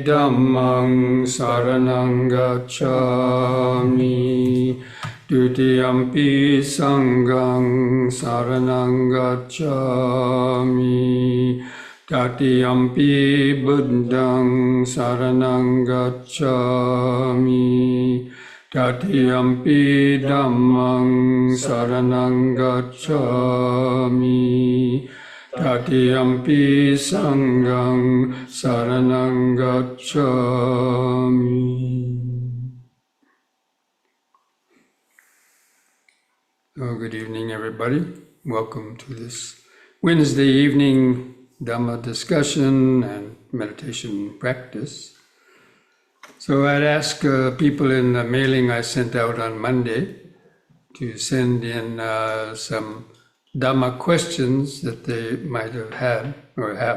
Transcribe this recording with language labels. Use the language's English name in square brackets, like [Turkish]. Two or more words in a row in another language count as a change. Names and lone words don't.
[Pali] Dhammang saranang gacchami, Dutiyampi Sanghang saranang gacchami, Tatiyampi Buddhang saranang gacchami, Tatiyampi Dhammang saranang gacchami, Tatiyampi Sanghang saranang gacchami. [English] Oh, good evening, everybody. Welcome to this Wednesday evening Dhamma discussion and meditation practice. So I'd ask people in the mailing I sent out on Monday to send in some Dhamma questions that they might have had or have.